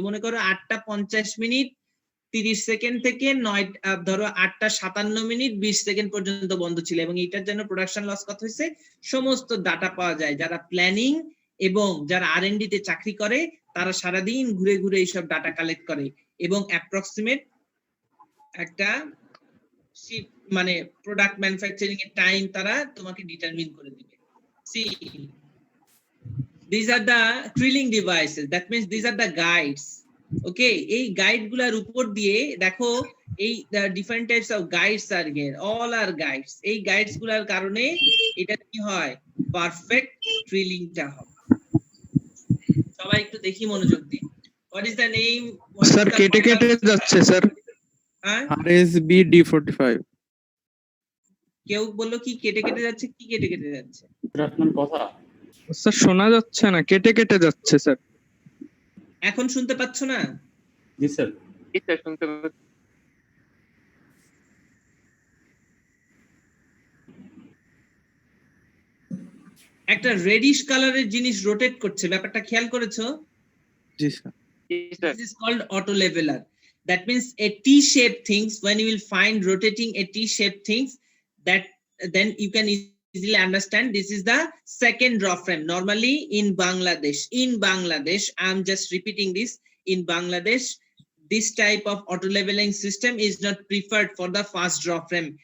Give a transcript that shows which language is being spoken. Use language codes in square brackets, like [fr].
[bn] মনে করো 8:50 minute 30 second থেকে 8:57 মিনিট 20 সেকেন্ড পর্যন্ত বন্ধ ছিল, এবং এটার জন্য প্রোডাকশন লস কত হয়েছে সমস্ত ডাটা পাওয়া যায়। যারা প্ল্যানিং এবং যারা R&D তে চাকরি করে তারা সারাদিন ঘুরে ঘুরে এইসব ডাটা কালেক্ট করে এবং অ্যাপ্রক্সিমেট একটা মানে প্রোডাক্ট ম্যানুফ্যাকচারিং এর টাইম তারা তোমাকে ডিটারমিন করে দিবে। [en] See, these are the drilling devices. That means these are the guides. [bn] Okay, এই গাইড গুলার উপর দিয়ে দেখো এই [en] Different types of guides are here, all are guides. [bn] এই গাইডস গুলার কারণে এটা কি হয়, পারফেক্ট ড্রিলিংটা হবে। সবাই একটু দেখি মনোযোগ দিয়ে। [en] What is the name? [bn] Sir কেটে কেটে যাচ্ছে স্যার। RSB D45। কেউ বললো কি কেটে কেটে যাচ্ছে? কি কেটে কেটে যাচ্ছে? আপনার কথা স্যার শোনা যাচ্ছে না, কেটে কেটে যাচ্ছে স্যার। এখন শুনতে পাচ্ছ না? জি স্যার। শুনতে পাচ্ছি। একটা রেডিশ কালারের জিনিস রোটেট করছে, ব্যাপারটা খেয়াল করেছো? জি sir. [en] This is called auto leveler. That means a T-shaped things, when you will find rotating a T-shaped things, that then you can easily understand this is the second draw frame. Normally in Bangladesh, I'm just repeating this, in Bangladesh this type of auto leveling system is not preferred for the first draw frame.